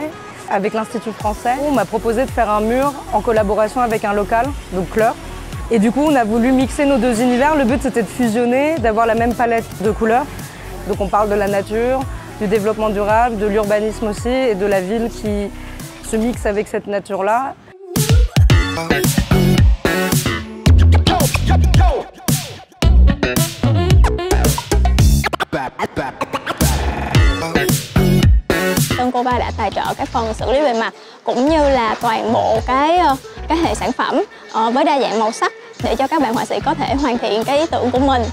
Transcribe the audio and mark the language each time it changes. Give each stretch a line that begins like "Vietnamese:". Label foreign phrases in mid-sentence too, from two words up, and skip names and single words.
French: Avec l'Institut français, on m'a proposé de faire un mur en collaboration avec un local, donc Kleur. Et du coup, on a voulu mixer nos deux univers. Le but, c'était de fusionner, d'avoir la même palette de couleurs. Donc on parle de la nature, du développement durable, de l'urbanisme aussi, et de la ville qui se mixe avec cette nature-là.
Vietnamese: Cô ba đã tài trợ cái phần xử lý bề mặt cũng như là toàn bộ cái hệ sản phẩm với đa dạng màu sắc để cho các bạn họa sĩ có thể hoàn thiện cái ý tưởng của mình.